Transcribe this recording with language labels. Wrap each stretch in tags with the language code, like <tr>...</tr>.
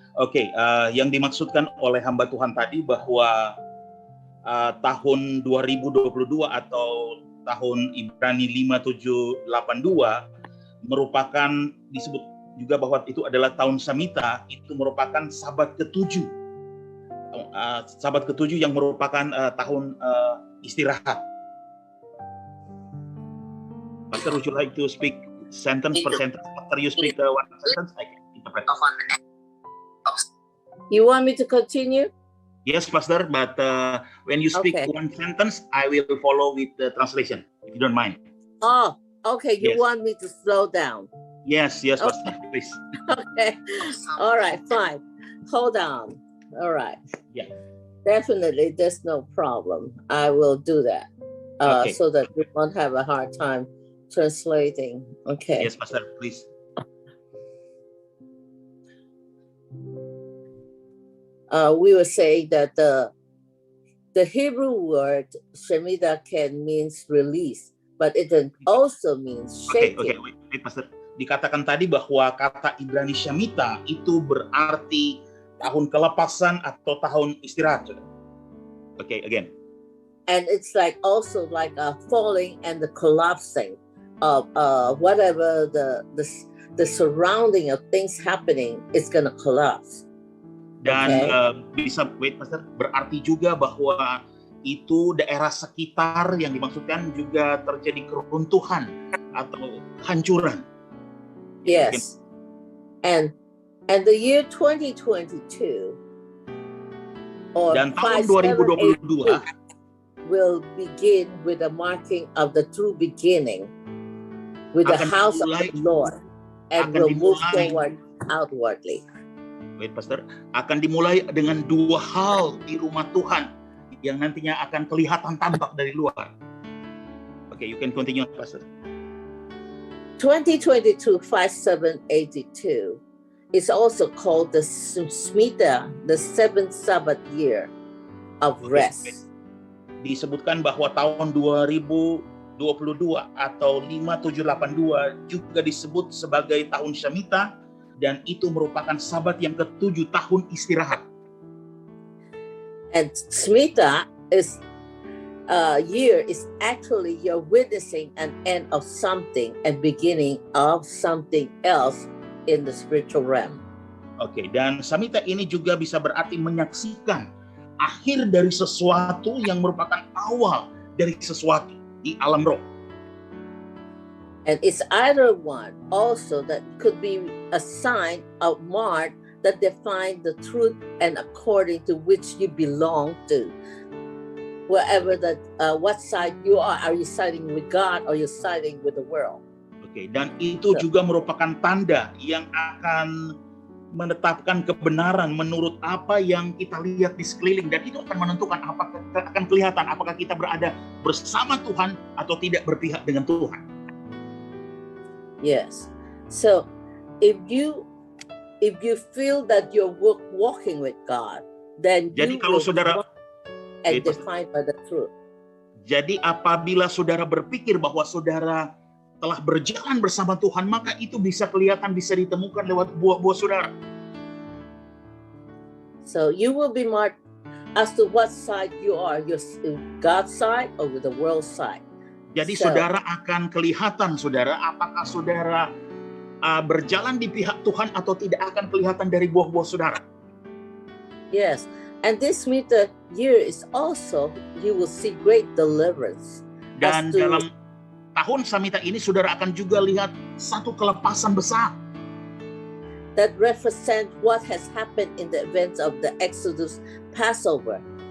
<id>Oke, yang dimaksudkan oleh hamba Tuhan tadi bahwa tahun 2022 atau tahun Ibrani 5782 merupakan, disebut juga bahwa itu adalah tahun Shemitah, itu merupakan sabat ke-7. Sabat ke-7 yang merupakan tahun istirahat.</id> <en>Pastor, would you like to speak sentence per sentence? After you speak one sentence, I can interpret. You want me to continue? Yes, Pastor, but when you speak one sentence, I will follow with the translation, if you don't mind. Oh, okay. You Yes. want me to slow down? Yes, Pastor, please. Okay. All right, fine. Hold on. All right. Yeah. Definitely, there's no problem. I will do that Okay. so that you won't have a hard time translating. Okay. Yes, Pastor, please. We will say that the Hebrew word Shemitah can means release, but it can also means shaking. Wait, Pastor.</en> <id>Dikatakan tadi bahwa kata Ibrani Shemitah itu berarti tahun kelepasan atau tahun istirahat.</id> <en>Again. And it's like also like a falling and the collapsing of whatever the surrounding of things happening is gonna collapse.</en> <id>Dan bisa,</id> <en>wait Pastor,</en> <id>berarti juga bahwa itu daerah sekitar yang dimaksudkan juga terjadi keruntuhan atau hancuran.</id> <en>Yes. And the year 2022 or</en> <id>dan tahun 2022</id> <en>will begin with the marking of the true beginning with the house of the Lord and will move forward outwardly. Wait, Pastor,</en> <id>akan dimulai dengan dua hal di rumah Tuhan yang nantinya akan kelihatan tampak dari luar.</id> <en>You can continue, Pastor. 2022 5782 is also called the Shemitah, the seventh Sabbath year of rest.</en> <id>Disebutkan bahwa tahun 2022 atau 5782 juga disebut sebagai tahun Shemitah, dan itu merupakan sabat yang ke-7, tahun istirahat.</id> <en>And Shemitah is year is actually you're witnessing an end of something and beginning of something else in the spiritual realm.</en> <id>Dan Shemitah ini juga bisa berarti menyaksikan akhir dari sesuatu yang merupakan awal dari sesuatu di alam roh.</id> <en>And it's either one also that could be a sign of mark that define the truth and according to which you belong to. Wherever that, what side you are you siding with God or you're siding with the world?</en> <id>Dan itu juga merupakan tanda yang akan menetapkan kebenaran menurut apa yang kita lihat di sekeliling, dan itu akan menentukan apakah akan kelihatan apakah kita berada bersama Tuhan atau tidak berpihak dengan Tuhan.</id> <en>Yes. So if you feel that you're walking with God, then</en> <id>jadi</id> <en>you</en> <id>kalau</id> <en>will</en> <id>saudara</id> <en>and defined by the truth.</en> <id>Jadi apabila saudara berpikir bahwa saudara telah berjalan bersama Tuhan, maka itu bisa kelihatan, bisa ditemukan lewat buah-buah saudara.</id> <en>So you will be marked as to what side you are, your God's side or with the world side.</en> <id>Jadi saudara akan kelihatan, saudara, apakah saudara berjalan di pihak Tuhan atau tidak, akan kelihatan dari buah-buah saudara.</id> <en>Yes, and this Shemitah year is also, you will see great deliverance.</en> <id>Dan dalam tahun Shemitah ini saudara akan juga lihat satu kelepasan besar.</id> <en>That represent what has happened in the events of the Exodus Passover.</en>